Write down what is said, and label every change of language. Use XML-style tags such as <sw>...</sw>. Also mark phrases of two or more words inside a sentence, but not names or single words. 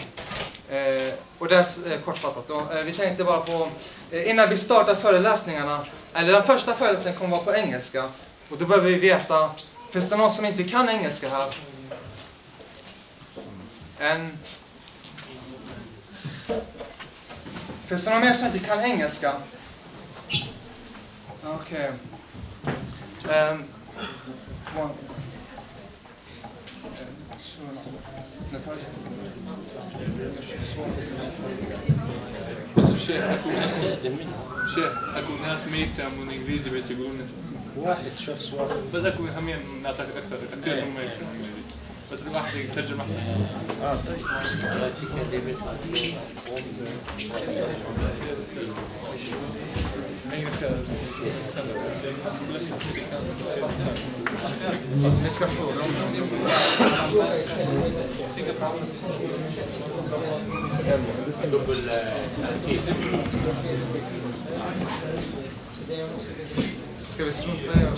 <sv>Och det är kortfattat då. Vi tänkte bara på, innan vi startar föreläsningarna, eller den första föreläsningen kommer vara på engelska. Och då behöver vi veta, finns det någon som inte kan engelska här? Finns det någon mer som inte kan engelska? Okej.</sv> <ar>شيخ اكو ناس ما يفهمون انجليزي بس يقولون واحد شخص واحد بس اكو همين ناس اكثر كثير ما يفهمون انجليزي بس الواحد يترجم احسن. طيب.</ar> <sv>Vi ska fråga om ska vi strunta i det?</sv>